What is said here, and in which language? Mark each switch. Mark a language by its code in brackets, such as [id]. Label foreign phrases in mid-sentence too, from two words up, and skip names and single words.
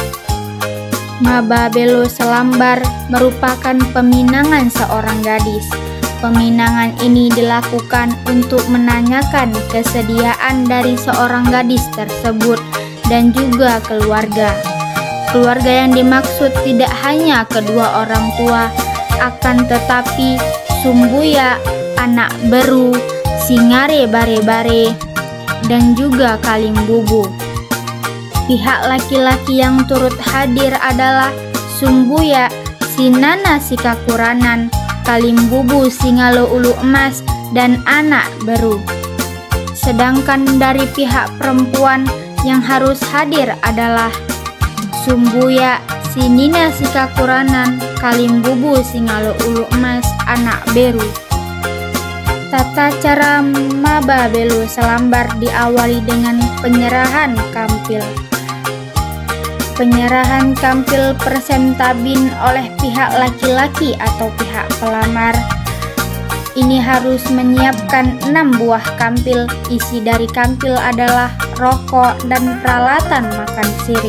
[id] Maba Belo Selambar merupakan peminangan seorang gadis. Peminangan ini dilakukan untuk menanyakan kesediaan dari seorang gadis tersebut dan juga keluarga. Keluarga yang dimaksud tidak hanya kedua orang tua, akan tetapi sumbuya, [btx] anak beru, singare bare-bare, [id] dan juga kalimbubu. Pihak laki-laki yang turut hadir adalah sumbuya, [btx] sinana sikakuranan, kalimbubu singalo ulu emas, [id] dan [btx] anak beru. [id] Sedangkan dari pihak perempuan yang harus hadir adalah sumbuya, [btx] sinina sikakuranan, kalimbubu singalo ulu emas, anak beru. [id] Tata cara Maba Belo Selambar diawali dengan penyerahan kampil. Penyerahan kampil persentabin oleh pihak laki-laki atau pihak pelamar. Ini harus menyiapkan 6 buah kampil. Isi dari kampil adalah rokok dan peralatan makan sirih.